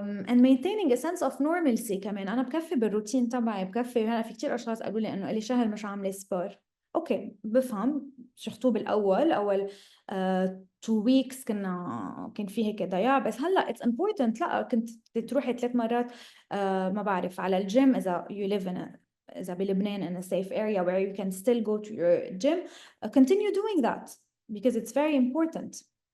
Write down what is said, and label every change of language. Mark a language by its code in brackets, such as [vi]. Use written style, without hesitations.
[en] And maintaining a sense of normalcy كمان. [ar] أنا بكفي بالروتين تبعي بكفي. هلا في كتير أشخاص قالوا لي إنه إلي شهر مش عاملة سبور. اوكي بفهم شفتوه بالاول اول [en] 2 weeks [ar] كان في هيك ضياع بس هلا [en] it's important [ar] لا كنت تروحي 3 مرات ما بعرف على الجيم اذا [en] you live in [ar] اذا بلبنان [en] in a safe area where you can still go to your gym continue doing that because it's very important.